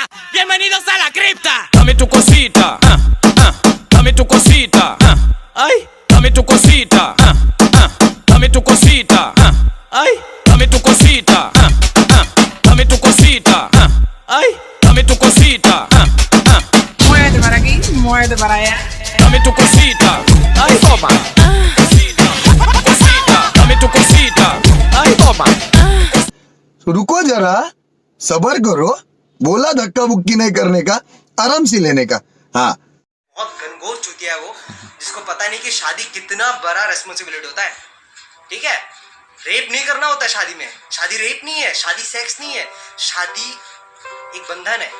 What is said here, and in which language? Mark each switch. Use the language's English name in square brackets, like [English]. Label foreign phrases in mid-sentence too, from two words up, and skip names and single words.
[Spanish] Bienvenidos a la cripta. Dame tu cosita, dame tu cosita, ay, dame tu cosita, dame tu cosita, ay, dame tu cosita, dame tu cosita, ay, dame tu cosita, Muévete para aquí, muévete para allá. dame tu cosita, ay, toma, cosita, dame tu cosita, ay, toma. [Hindi] रुको जरा, सबर करो. बोला धक्का बुक्की नहीं करने का, आराम से लेने का. हाँ. बहुत घनघोर चुतिया है वो, जिसको पता नहीं कि शादी कितना बड़ा रेस्पॉन्सिबिलिटी होता है. ठीक है, रेप नहीं करना होता है शादी में. शादी रेप नहीं है, शादी सेक्स नहीं है, शादी एक बंधन है.